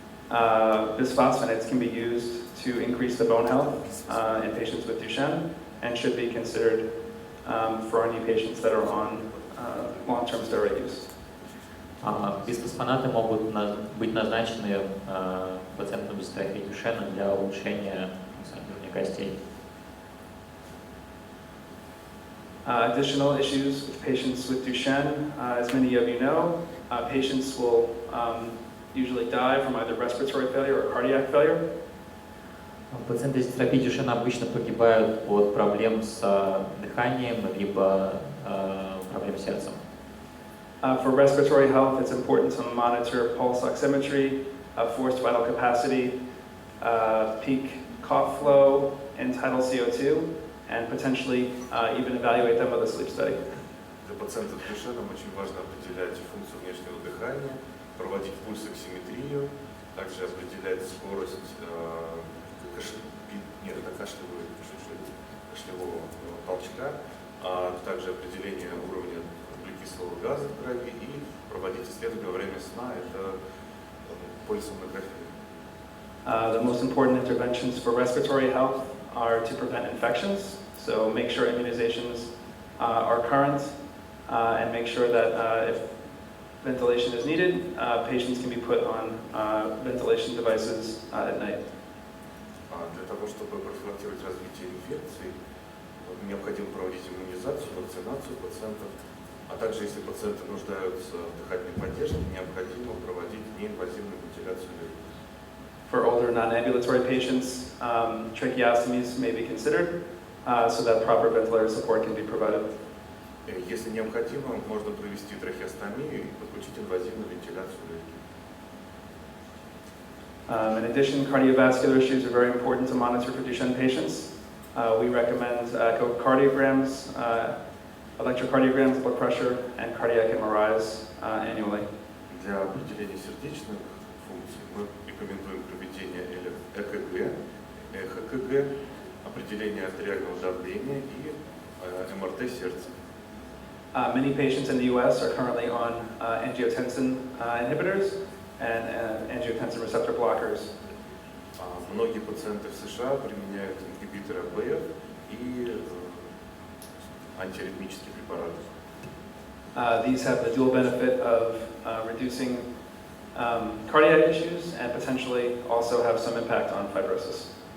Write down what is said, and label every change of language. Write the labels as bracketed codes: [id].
[en] Bisphosphonates can be used to increase the bone health in patients with Duchenne and should be considered for any patients that are on long-term steroid use. [ru] Бисфосфонаты могут быть назначены пациентам с дистрофией Дюшена для улучшения уровня костей. [en] Additional issues with patients with Duchenne, as many of you know, patients will usually die from either respiratory failure or cardiac failure. [ru] Пациенты с дистрофией Дюшена обычно погибают от проблем с дыханием либо проблем с сердцем. [en] For respiratory health, it's important to monitor pulse oximetry, forced vital capacity, peak cough flow, and tidal CO2, and potentially even evaluate them with a sleep study. [ru] Для пациентов с Дюшеном очень важно определять функцию внешнего дыхания, проводить пульсоксиметрию, также определять скорость кашлевого толчка, а также определение уровня углекислого газа в крови и проводить исследования во время сна, это полисомнография. [en] The most important interventions for respiratory health are to prevent infections, so make sure immunizations are current and make sure that if ventilation is needed, patients can be put on ventilation devices at night. [ru] Для того, чтобы профилактировать развитие инфекций, необходимо проводить иммунизацию, вакцинацию пациентов, а также, если пациенты нуждаются в дыхательной поддержке, необходимо проводить неинвазивную вентиляцию легких. [en] For older non-ambulatory patients, tracheostomies may be considered so that proper ventilator support can be provided. [ru] Если необходимо, можно провести трахеостомию и подключить инвазивную вентиляцию легких. [en] In addition, cardiovascular issues are very important to monitor for Duchenne patients. We recommend echocardiograms electrocardiograms, blood pressure, and cardiac MRIs annually. [ru] Для определения сердечных функций мы рекомендуем проведение ЭКГ, ЭХКГ, определение артериального давления и МРТ сердца. [en] Many patients in the U.S. are currently on angiotensin inhibitors and angiotensin receptor blockers. [ru] Многие пациенты в США применяют ингибиторы АБФ и антиаритмические препараты. [en] These have the dual benefit of reducing cardiac issues and potentially also have some impact on fibrosis.